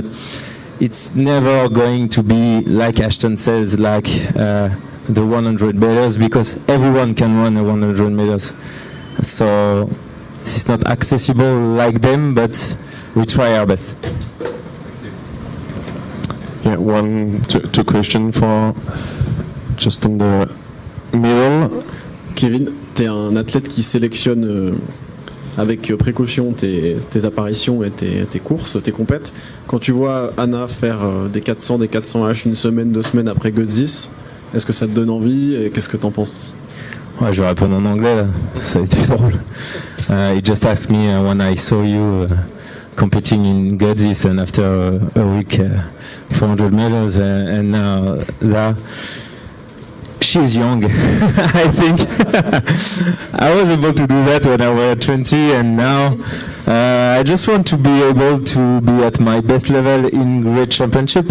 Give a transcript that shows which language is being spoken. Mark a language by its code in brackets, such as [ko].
[en] But it's never going to be like Ashton says, like the 100 meters, because everyone can run a 100 meters. So it's not accessible like them, but we try our best. Yeah, two questions for just in the middle. [fr] Kevin, tu es un athlète qui sélectionne avec précaution tes apparitions et tes courses, tes compètes. Quand tu vois Anna faire des 400 H une semaine, 2 semaines après Gotzi's, est-ce que ça te donne envie et qu'est-ce que tu en penses? Ouais, je vais répondre en anglais, là. Ça va être plus drôle. [en] He just asked me when I saw you competing in Gotzi's, and after a week 400 meters, and now that she's young. I think I was able to do that when I was 20, and now I just want to be able to be at my best level in great championship.